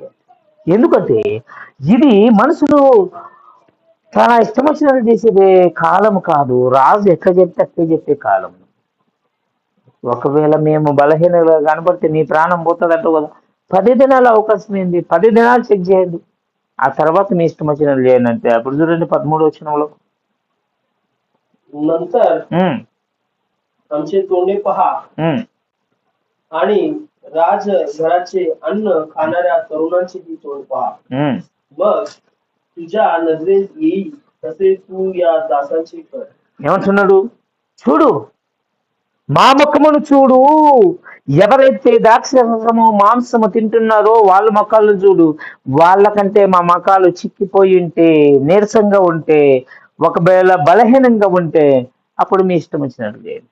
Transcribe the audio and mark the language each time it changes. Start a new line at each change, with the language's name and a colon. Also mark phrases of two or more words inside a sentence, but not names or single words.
Telugu: ఎందుకంటే ఇది మనుషులు చాలా ఇష్టం వచ్చినట్టు చేసేదే కాలం కాదు. రాజు ఎట్లా చెప్తే అట్లే చెప్పే కాలం. ఒకవేళ మేము బలహీనంగా కనబడితే నీ ప్రాణం పోతుందంట కదా. 10 దినాల అవకాశం ఏంది? 10 దినాలు చెక్ చేయండి. ఆ తర్వాత మీ ఇష్టం వచ్చినట్లు చేయండి అంటే. అప్పుడు చూడండి 13 వచనంలో,
Marathi: नंतर आमचे तोंडे पहा आणि राजघराचे अन्न खाणाऱ्या तरुणांचेही तोंड पहा. मग तुझ्या नजरेत येईल तसे तू या दासांचे कर.
Telugu: ఏమంటున్నాడు? చూడు, మా ముఖమును చూడు. ఎవరైతే ద్రాక్షరసము మాంసము తింటున్నారో వాళ్ళ ముఖాలు చూడు. వాళ్ళకంటే మా ముఖాలు చిక్కిపోయి ఉంటే, నీరసంగా ఉంటే, ఒకవేళ బలహీనంగా ఉంటే అప్పుడు మీ ఇష్టం వచ్చినట్టు చేయండి.